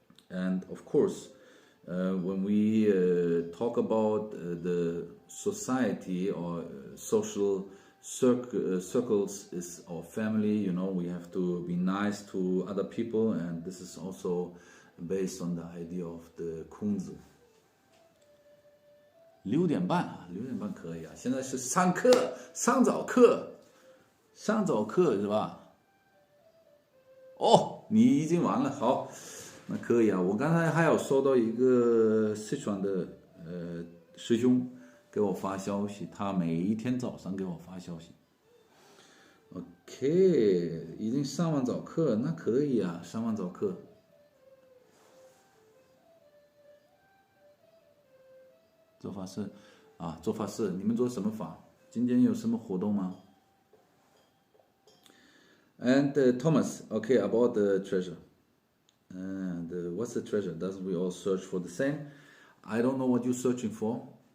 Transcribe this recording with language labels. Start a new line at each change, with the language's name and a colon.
English: And of course, when we talk about the society or social circles is our family, we have to be nice to other people, and this is also based on the idea of the Kongzi.
Chinese: 6点半可以啊，现在是上早课是吧？哦，你已经完了，好，那可以啊。我刚才还有收到一个四川的师兄给我发消息，他每一天早上给我发消息。 OK， 已经上完早课，那可以啊，上完早课。做法事啊，做法事，你们做什么法？今天有什么活动吗？
English: And Thomas, okay, about the treasure. And what's the treasure? Doesn't we all search for the same? I don't know what you're searching for.